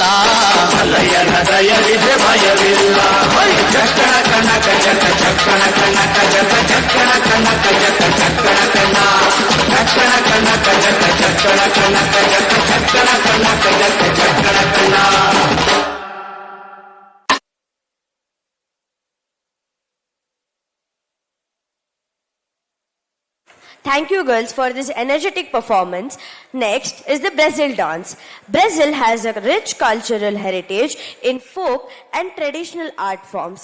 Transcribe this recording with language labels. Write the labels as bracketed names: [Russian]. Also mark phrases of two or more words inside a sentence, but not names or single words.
[Kannada] ಮಲ್ಲಯ್ಯನ ದಯವಿದ್ರೆ ಭಯವಿಲ್ಲ ಚಕ್ಕಣ ಕನಕ ಜಕ ಚಕ್ಕಣ ಕನಕ ಜಕ ಚಕ್ಕಣ ಕನಕ ಜಕ ಚಕ್ಕಣ ಕನ ಚಕ್ಕಣ ಕನಕ ಜಕ ಚಕ್ಕಣ ಕನಕ ಜಕ ಚಕ್ಕಣ ಕನಕ ಜಕ ಚಕ್ಕಣ ಕನ [English] Thank you, girls, for this energetic performance. Next is the Brazil dance. Brazil has a rich cultural heritage in folk and traditional art forms.